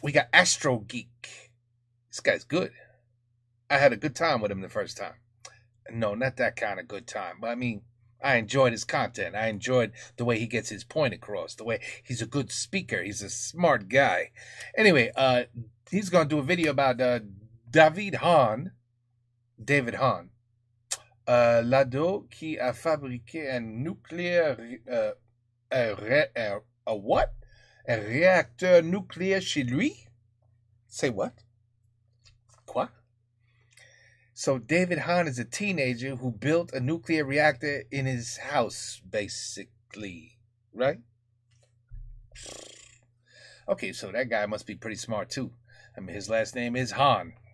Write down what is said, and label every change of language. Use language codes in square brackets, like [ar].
[en] We got Astro Geek. This guy's good. I had a good time with him the first time. No, not that kind of good time. But I mean, I enjoyed his content. I enjoyed the way he gets his point across. The way he's a good speaker. He's a smart guy. Anyway, he's going to do a video about David Hahn. [fr] L'ado qui a fabriqué un nucléaire... [en] what? [fr] Un réacteur nucléaire chez lui? [en] Say what? [fr] Quoi? [en] So David Hahn is a teenager who built a nuclear reactor in his house, basically, right? Okay, so that guy must be pretty smart too. I mean, his last name is Hahn.